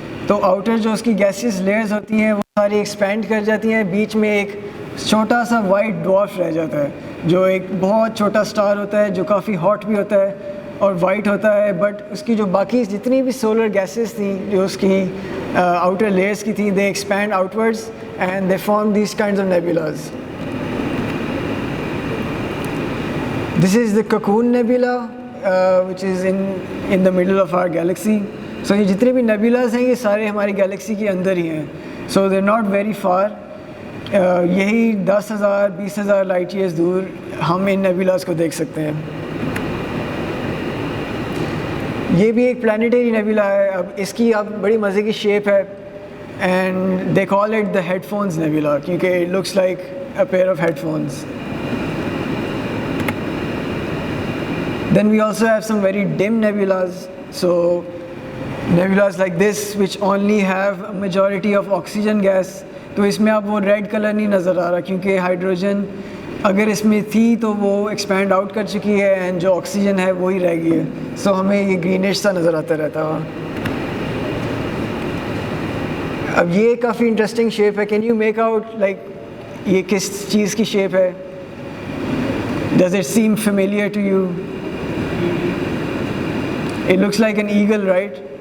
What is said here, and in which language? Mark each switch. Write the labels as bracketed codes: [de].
[ur] تو آؤٹر جو اس کی گیسیز لیئرز ہوتی ہیں وہ ساری ایکسپینڈ کر جاتی ہیں, بیچ میں ایک چھوٹا سا وائٹ ڈوارف رہ جاتا ہے جو ایک بہت چھوٹا اسٹار ہوتا ہے جو کافی ہاٹ بھی ہوتا ہے اور وائٹ ہوتا ہے, بٹ اس کی جو باقی جتنی بھی سولر گیسز تھیں جو اس کی آؤٹر لیئرز کی تھیں, [en] They expand outwards and they form these kinds of nebulas. This is the cocoon nebula which is in the middle of our galaxy. [ur] سو یہ جتنے بھی نیبولاز ہیں یہ سارے ہماری گیلیکسی کے اندر ہی ہیں, [en] So they are not very far. [ur] یہی 10,000 20,000 لائٹ ایئرز دور ہم ان نیبولاز کو دیکھ سکتے ہیں. یہ بھی ایک پلانیٹری نیبولا ہے. اب اس کی اب بڑی مزے کی شیپ ہے, [en] and they call it the headphones nebula, [ur] کیونکہ [en] It looks like a pair of headphones. Then we also have some very dim nebulas, so nebulas like this which only have a majority of oxygen gas. [ur] تو اس میں اب وہ red colour نہیں نظر آ رہا کیونکہ hydrogen اگر اس میں تھی تو وہ ایکسپینڈ آؤٹ کر چکی ہے اینڈ جو آکسیجن ہے وہی رہ گئی ہے, سو ہمیں یہ گرینش سا نظر آتا رہتا ہے. اب یہ کافی انٹرسٹنگ شیپ ہے. [en] can you make out like [ur] یہ کس چیز کی شیپ ہے؟ [en] Does it seem familiar to you? It looks like an eagle, right?